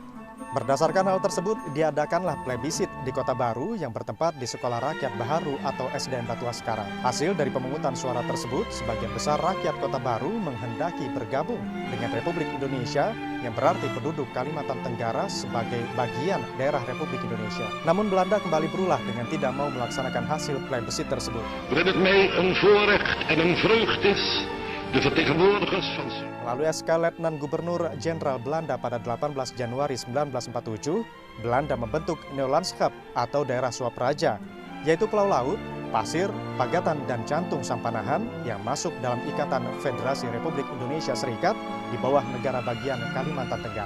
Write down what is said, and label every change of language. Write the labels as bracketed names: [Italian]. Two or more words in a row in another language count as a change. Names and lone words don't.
[Indonesian] Berdasarkan hal tersebut, diadakanlah plebisit di Kota Baru yang bertempat di Sekolah Rakyat Baharu atau SDN Batu Askarang. Hasil dari pemungutan suara tersebut, sebagian besar rakyat Kota Baru menghendaki bergabung dengan Republik Indonesia yang berarti penduduk Kalimantan Tenggara sebagai bagian daerah Republik Indonesia. Namun Belanda kembali berulah dengan tidak mau melaksanakan hasil plebisit tersebut. [Dutch] Waarin het mij een voorrecht en een vreugd is de vertegenwoordigers van [Indonesian] Melalui SK Letnan Gubernur Jenderal Belanda pada 18 Januari 1947, Belanda membentuk Neolandschap atau daerah Swapraja, yaitu pulau laut, pasir, pagatan, dan jantung Sampanahan yang masuk dalam Ikatan Federasi Republik Indonesia Serikat di bawah negara bagian Kalimantan Tenggara.